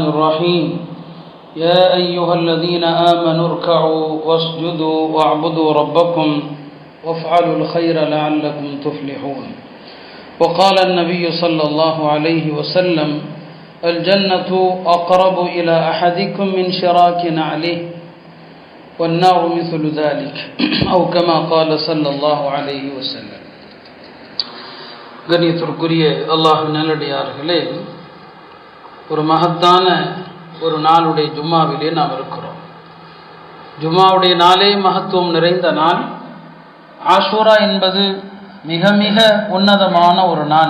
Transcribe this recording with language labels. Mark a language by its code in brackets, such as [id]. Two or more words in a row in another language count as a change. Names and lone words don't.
[ar] الرحيم يا أيها الذين آمنوا اركعوا واسجدوا واعبدوا ربكم وافعلوا الخير لعلكم تفلحون وقال النبي صلى الله عليه وسلم الجنة أقرب إلى أحدكم من شراك نعله والنار مثل ذلك أو كما قال صلى الله عليه وسلم. [ta] கண்ணியத்திற்குரிய அல்லாஹ்வின் நல்லடியார்களே, ஒரு மகத்தான ஒரு நாளுடைய ஜும்மாவிலே நாம் இருக்கிறோம். ஜும்மாவுடைய நாளே மகத்துவம் நிறைந்த நாள். ஆஷூரா என்பது மிக மிக உன்னதமான ஒரு நாள்.